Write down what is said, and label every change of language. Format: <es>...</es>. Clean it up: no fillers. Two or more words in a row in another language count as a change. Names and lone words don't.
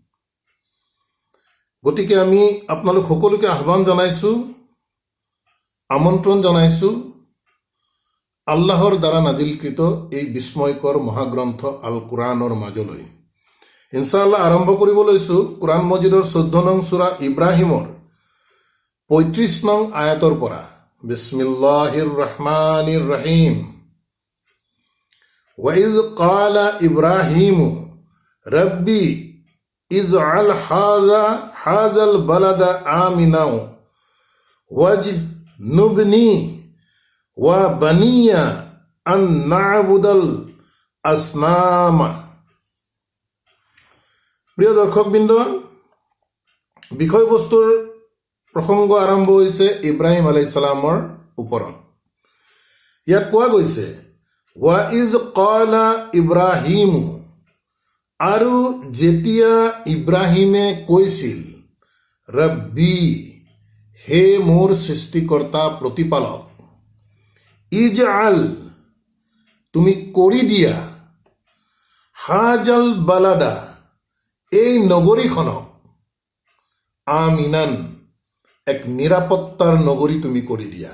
<as>গতিকে আমি আপোনালোক সকলোকে আহ্বান জনাইছোঁ, আমন্ত্ৰণ জনাইছোঁ আল্লাহৰ দ্বাৰা নাজিলকৃত এই বিস্ময়কৰ মহাগ্ৰন্থ আল কোৰাণৰ মাজলৈ। ইনশাআল্লাহ আৰম্ভ কৰিব লৈছোঁ কোৰাণ মজিদৰ 14 নং সূৰা ইব্ৰাহিমৰ 35 নং আয়াতৰ পৰা।</as> <ar>بسم الله الرحمن الرحيم. وَإِذْ قَالَ إِبْرَاهِيمُ رَبِّي اجْعَلْ هَذَا الْبَلَدَ آمِنًا وَاجْنُبْنِي وَبَنِيَّ أَن نَّعْبُدَ الْأَصْنَامَ।</ar> <as>প্ৰিয় দৰ্শকবৃন্দ, বিষয়বস্তুৰ প্ৰসংগ আৰম্ভ হৈছে ইব্ৰাহিম</as> <ar>عليه السلام</ar> <as>ওপৰত। ইয়াত কোৱা গৈছে</as> <ar>وإذ قال إبراهيم,</ar> <as>আৰু যেতিয়া ইব্ৰাহিমে কৈছিল ৰব্বি, হে মোৰ সৃষ্টিকৰ্তা প্ৰতিপালক, ইজআল, তুমি কৰি দিয়া,</as> <ar>هذا البلد,</ar> <as>এই নগৰীখনক, আমিনান, এক নিৰাপত্তাৰ নগৰী তুমি কৰি দিয়া।</as>